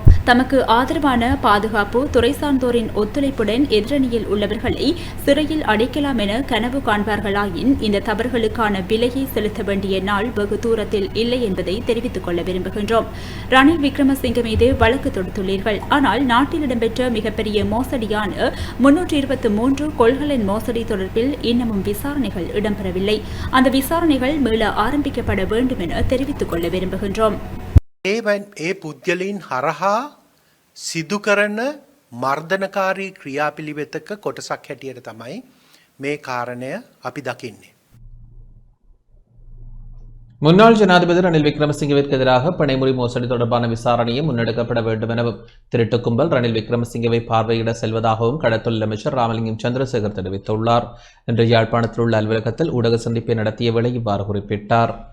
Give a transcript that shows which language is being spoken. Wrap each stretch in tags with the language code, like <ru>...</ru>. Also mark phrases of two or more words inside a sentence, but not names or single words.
<ta>தமக்கு ஆதரவான பாதுகாப்பு துறை சார்ந்தோரின் ஒத்துழைப்புடன் எதிரணியில் உள்ளவர்களை சிறையில் அடைக்கலாம் என கனவு காண்பார்களாயின் இந்த தவறுகளுக்கான விலையை செலுத்த வேண்டிய நாள் வெகு தூரத்தில் இல்லை என்பதை தெரிவித்துக் கொள்ள விரும்புகின்றோம். ரணில் விக்ரமசிங்கே மீது வழக்கு தொடுத்துள்ளீர்கள். ஆனால் நாட்டில் இடம்பெற்ற மிகப்பெரிய மோசடியான 323 கொள்கலன் மோசடி தொடர்பில் இன்னமும் விசாரணைகள் இடம்பெறவில்லை. அந்த விசாரணைகள் மீள ஆரம்பிக்கப்பட வேண்டும் என தெரிவித்துக் கொள்ள விரும்புகின்றோம்.</ta> <si>ඒ පුද්ගලයින් හරහා සිදු කරන මර්ධනකාරී ක්‍රියාපිළිවෙතක කොටසක් හැටියට තමයි මේ කාරණය අපි දකින්නේ.</si> <ta>முன்னாள் ஜனாதிபதி ரணில் விக்ரமசிங்கவிற்கு எதிராக பிணைமுறி மோசடி தொடர்பான விசாரணையை முன்னெடுக்கப்பட வேண்டும் எனவும் திருட்டு கும்பல் ரணில் விக்ரமசிங்கவை பார்வையிட செல்வதாகவும் கடத்தொழில் அமைச்சர் ராமலிங்கம் சந்திரசேகர் தெரிவித்துள்ளார். இன்று யாழ்ப்பாணத்தில் உள்ள அலுவலகத்தில் ஊடக சந்திப்பை நடத்திய வேளை இவ்வாறு குறிப்பிட்டார்.</ta>